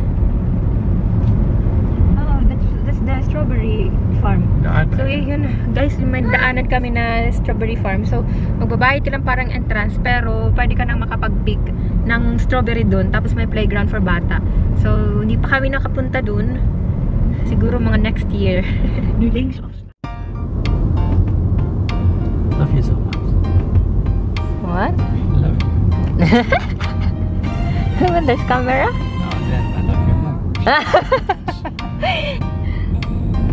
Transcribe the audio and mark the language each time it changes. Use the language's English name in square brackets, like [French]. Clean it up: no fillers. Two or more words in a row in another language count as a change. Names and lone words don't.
[English] The strawberry farm. [Filipino] So yun guys, may daanan kami na [English] strawberry farm. [Filipino] So magbabayad ka lang parang entrance, pero pwede ka nang makapag-pick ng strawberry doon. Tapos may [English] playground for [Filipino] bata. So hindi pa kami nakapunta doon. Siguro mga [English] next year. [Dutch] Nu links af. [English] Love you so much. What? Love you. When there's camera? No, then I love you more.